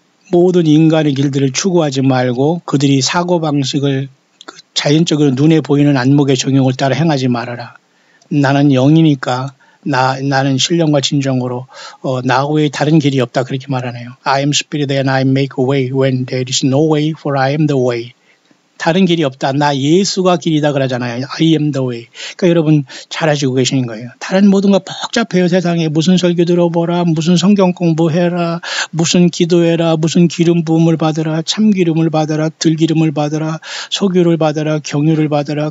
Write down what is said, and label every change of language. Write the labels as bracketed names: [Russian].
[Korean] 모든 인간의 길들을 추구하지 말고 그들이 사고방식을 자연적으로 눈에 보이는 안목의 정욕을 따라 행하지 말아라. 나는 영이니까 나는 신령과 진정으로 나 외에 다른 길이 없다 그렇게 말하네요. [English] I am spirit and I make a way when there is no way for I am the way. [Korean] 다른 길이 없다. 나 예수가 길이다 그러잖아요. [English] I am the way. [Korean] 그러니까 여러분 잘 아시고 계시는 거예요. 다른 모든 거 복잡해요. 세상에 무슨 설교 들어보라. 무슨 성경 공부해라. 무슨 기도해라. 무슨 기름 부음을 받으라. 참기름을 받아라. 들기름을 받아라. 석유를 받아라. 경유를 받아라.